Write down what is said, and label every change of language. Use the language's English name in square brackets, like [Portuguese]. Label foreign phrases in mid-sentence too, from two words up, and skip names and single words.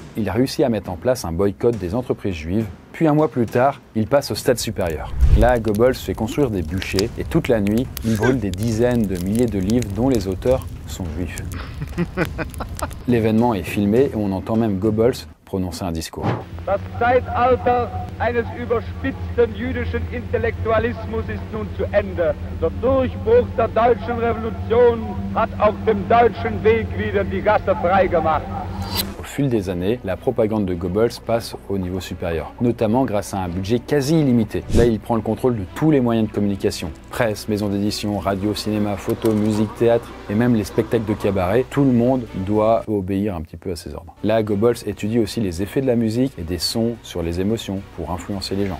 [French] Il a réussi à mettre en place un boycott des entreprises juives. Puis un mois plus tard, il passe au stade supérieur. Là, Goebbels fait construire des bûchers et toute la nuit, il brûle des dizaines de milliers de livres dont les auteurs sont juifs. L'événement est filmé et on entend même Goebbels prononcer un discours. [German] Das Zeitalter eines überspitzten jüdischen Intellektualismus ist nun zu Ende. Der Durchbruch der deutschen Revolution hat auf dem deutschen Weg wieder die Gasse freigemacht. [French] Au fil des années, la propagande de Goebbels passe au niveau supérieur, notamment grâce à un budget quasi illimité. Là, il prend le contrôle de tous les moyens de communication. Presse, maisons d'édition, radio, cinéma, photo, musique, théâtre et même les spectacles de cabaret. Tout le monde doit obéir un petit peu à ses ordres. Là, Goebbels étudie aussi les effets de la musique et des sons sur les émotions pour influencer les gens.